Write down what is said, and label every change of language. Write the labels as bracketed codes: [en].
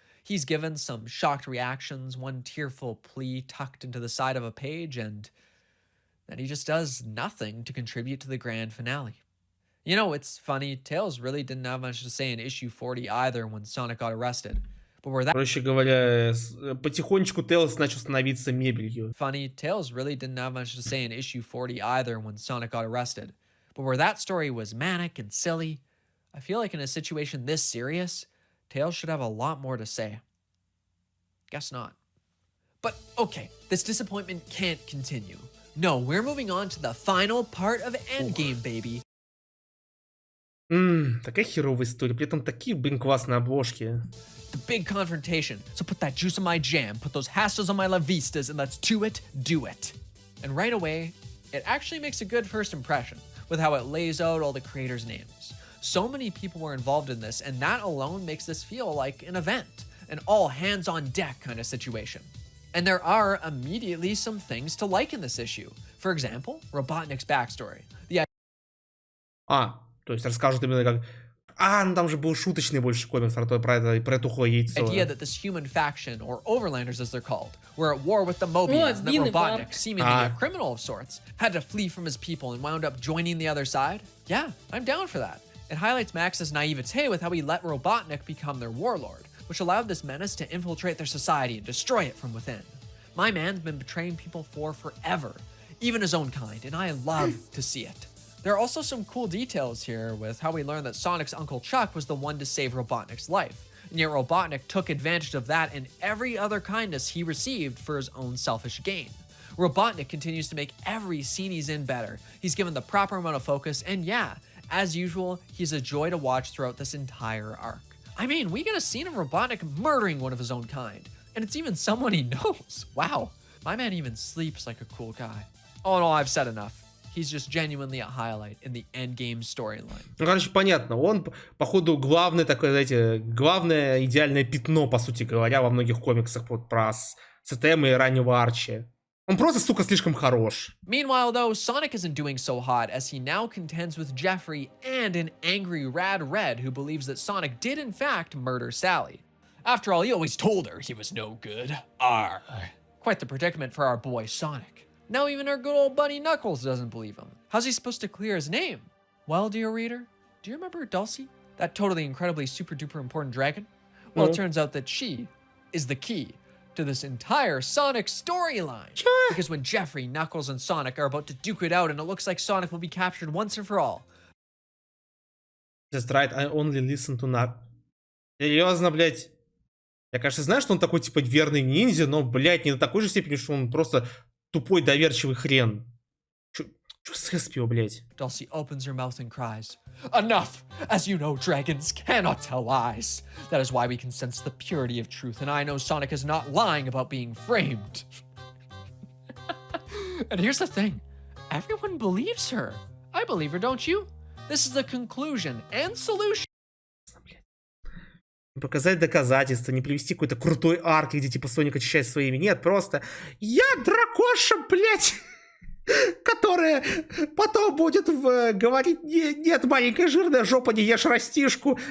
[en] He's given some shocked reactions, one tearful plea tucked into the side of a page, and then he just does nothing to contribute to the grand finale. You know, it's funny, Tails really didn't have much to say in issue 40 either when Sonic got arrested. But where that [ru] Проще говоря, потихонечку Тейлс начал становиться мебелью. [en] funny, Tails really didn't have much to say in issue 40 either when Sonic got arrested. But where that story was manic and silly, I feel like in a situation this serious, Tails should have a lot more to say. Guess not. But okay, this disappointment can't continue. No, we're moving on to the final part of Endgame, baby. [ru] Такая херовая история, при этом такие, блин, классные обложки. [en] The big confrontation. So put that juice in my jam, put those hassles on my La Vistas, and let's do it. And right away, it actually makes a good first impression with how it lays out all the creators' names. So many people were involved in this, and that alone makes this feel like an event, an all hands on deck kind of situation. And there are immediately some things to like in this issue. For example, Robotnik's backstory. [ru] То есть расскажут именно как... ну там же был шуточный больше комикс про это тухлое яйцо. [en] Idea that this human faction, or Overlanders as they're called, were at war with the Mobians, and that Robotnik, seemingly a criminal of sorts, had to flee from his people and wound up joining the other side. Yeah, I'm down for that. It highlights Max's naivete with how he let Robotnik become their warlord, which allowed this menace to infiltrate their society and destroy it from within. My man's been betraying people for forever, even his own kind, and I love to see it. There are also some cool details here with how we learn that Sonic's Uncle Chuck was the one to save Robotnik's life, and yet Robotnik took advantage of that and every other kindness he received for his own selfish gain. Robotnik continues to make every scene he's in better. He's given the proper amount of focus, and yeah, as usual, he's a joy to watch throughout this entire arc. I mean, we get a scene of Robotnik murdering one of his own kind, and it's even someone he knows. Wow, my man even sleeps like a cool guy. All in all, I've said enough. He's just genuinely a highlight in the endgame storyline. [ru] Ну, короче, понятно. Он, походу, главный такой, знаете, главное идеальное пятно, по сути говоря, во многих комиксах вот про СТМ и раннего Арчи. Он просто, сука, слишком хорош. [en] Meanwhile, though, Sonic isn't doing so hot as he now contends with Jeffrey and an angry Rad Red who believes that Sonic did in fact murder Sally. After all, he always told her he was no good. Arr. Quite the predicament for our boy Sonic. Now even our good old buddy Knuckles doesn't believe him. How's he supposed to clear his name? Well, dear reader, do you remember Dulcie? That totally incredibly super duper important dragon? Well, it turns out that she is the key to this entire Sonic storyline. Because when Jeffrey, Knuckles, and Sonic are about to duke it out and it looks like Sonic will be captured once and for all. Just right, I only listen to Knuckles. [ru] Серьезно, блядь? Я, конечно, знаю, что он такой, типа, верный ниндзя, но, блядь, не до такой же степени, что он просто тупой, доверчивый хрен. Чё сэспио, блядь? [en] Dulcie opens her mouth and cries, "Enough! As you know, dragons cannot tell lies. That is why we can sense the purity of truth, and I know Sonic is not lying about being framed." And here's the thing. Everyone believes her. I believe her, don't you? This is the conclusion and solution. [ru] Показать доказательства, не привести какой-то крутой арк, где типа Соник очищает своими. Нет, просто я дракоша, блядь, которая потом будет говорить: нет, маленькая жирная жопа, не ешь растишку.